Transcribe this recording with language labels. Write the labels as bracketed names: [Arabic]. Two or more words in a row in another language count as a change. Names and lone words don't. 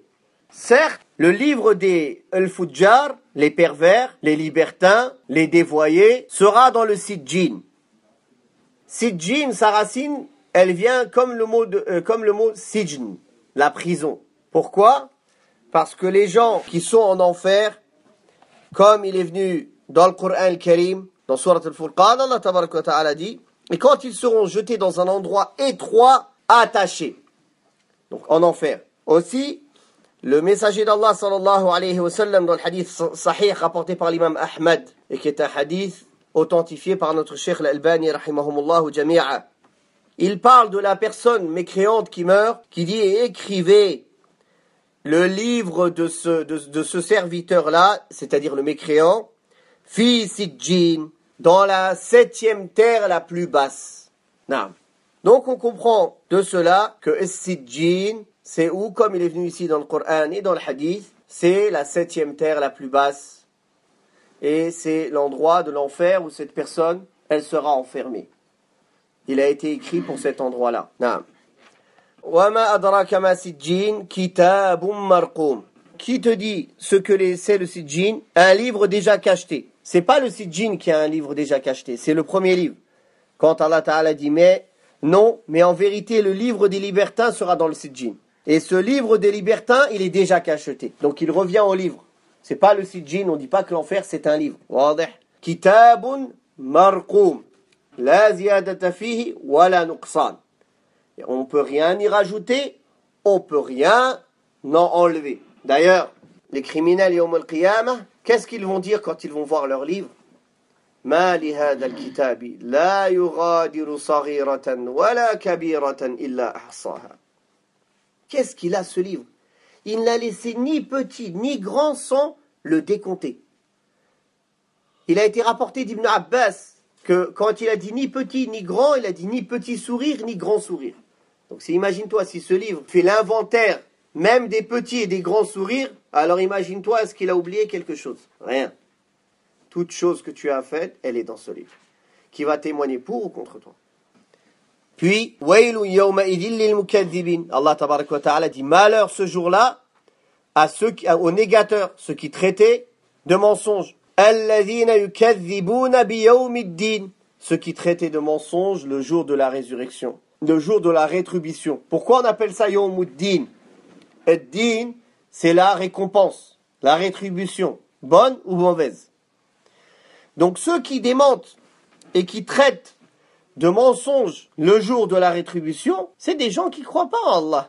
[French] Certes, le livre des Al-Fujjar, les pervers, les libertins, les dévoyés, sera dans le Sijjin. Sijjin, sa racine, elle vient comme le mot Sijn, la prison. Pourquoi? Parce que les gens qui sont en enfer, comme il est venu dans le Coran al-Karim, dans Surat al-Furqan, Allah [Arabic] تبارك وتعالى [French] dit, et quand ils seront jetés dans un endroit étroit, attachés, donc en enfer. Aussi, le messager d'Allah [Arabic] صلى الله عليه وسلم [French] dans le [Arabic] حديث صحيح [French] rapporté par l'imam Ahmad, et qui est un hadith authentifié par notre cheikh al-Albani [Arabic] رحمهم الله جميعا, [French] il parle de la personne mécréante qui meurt, qui dit et écrivez le livre de ce serviteur-là, c'est-à-dire le mécréant, [Arabic] في سجين, [French] dans la 7e terre la plus basse. Naam. Donc on comprend de cela que Sijjin, c'est où, comme il est venu ici dans le Coran et dans le Hadith, c'est la 7e terre la plus basse. Et c'est l'endroit de l'enfer où cette personne, elle sera enfermée. Il a été écrit pour cet endroit-là. Naam. [Arabic] وَمَا أَدْرَاكَ مَا سِجِّينٌ كِتَابٌ مَرْقُومٌ. [French] Qui te dit ce que c'est le Sijjin? Un livre déjà cacheté. C'est pas le Sijjin qui a un livre déjà cacheté, c'est le premier livre. Quand Allah Ta'ala dit mais en vérité le livre des libertins sera dans le Sijjin. Et ce livre des libertins, il est déjà cacheté. Donc il revient au livre. C'est pas le Sijjin, on dit pas que l'enfer c'est un livre. واضح. [Arabic] كتاب مرقوم لا زيادة فيه ولا نقصان. [French] On peut rien y rajouter, on peut rien en enlever. D'ailleurs, les criminels [Arabic] يوم القيامة, [French] qu'est-ce qu'ils vont dire quand ils vont voir leur livre? [Arabic] ما لهذا الكتاب لا يغادر صغيرة ولا كبيرة إلا أحصاها. [French] Qu'est-ce qu'il a ce livre? Il n'a laissé ni petit ni grand sans le décompter. Il a été rapporté d'Ibn Abbas que quand il a dit ni petit ni grand, il a dit ni petit sourire ni grand sourire. Donc imagine-toi si ce livre fait l'inventaire même des petits et des grands sourires, alors imagine-toi est-ce qu'il a oublié quelque chose? Rien. Toute chose que tu as faite, elle est dans ce livre, qui va témoigner pour ou contre toi. Puis, [Arabic] ويل يومئذ للمكذبين. [French] Allah [Arabic] تبارك وتعالى [French] dit malheur ce jour-là aux négateurs, ceux qui traitaient de mensonges. [Arabic] الذين يكذبون بيوم الدين. [French] Ceux qui traitaient de mensonges le jour de la résurrection, le jour de la rétribution. Pourquoi on appelle ça yawmuddin? Ad-din, c'est la récompense, la rétribution, bonne ou mauvaise. Donc ceux qui démentent et qui traitent de mensonges le jour de la rétribution, c'est des gens qui ne croient pas en Allah.